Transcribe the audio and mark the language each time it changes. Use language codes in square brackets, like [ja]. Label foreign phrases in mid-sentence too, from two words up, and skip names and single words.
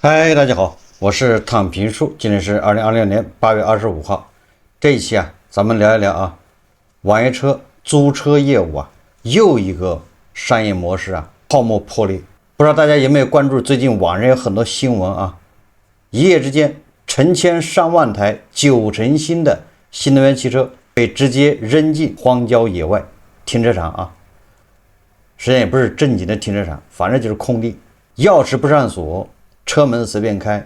[zh] 嗨，大家好，我是躺平叔，今天是2026年8月25号。這一期咱們聊一聊网约車租車業務又一個商業模式泡沫破裂。不知道大家有沒有關注最近網上有很多新聞一夜之間成千上萬台9成新的新能源汽車被直接扔進荒郊野外停車場實际上也不是正經的停車場，反正就是空地，鑰匙不上锁，車門隨便開。